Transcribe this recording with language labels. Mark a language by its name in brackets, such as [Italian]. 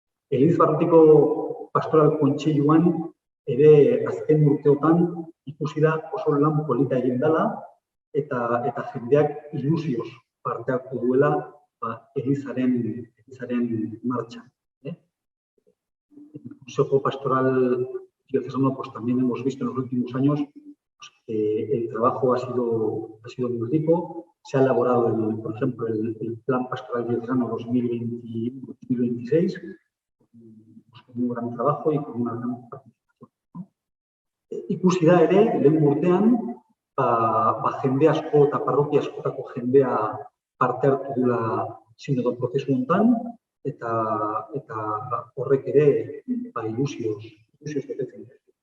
[Basque] Elizbarrutiko pastoral kontseiluan ere azken urteotan ikusi da oso lan polita egin dela eta jendeak ilusioz parte hartu duela Elizaren martxan. [Spanish] El Consejo Pastoral Diocesano también hemos visto en los últimos años que el trabajo ha sido muy rico. Se ha elaborado, por ejemplo, el Plan Pastoral Diocesano 2021-2026, con un gran trabajo y con una gran participación. [Basque] Ikusi da ere, lehen urtean, jende asko eta parrokia askotako jendea parte hartu dula sinodo prozesu honetan, eta horrek ere ilusioz betetzen dut.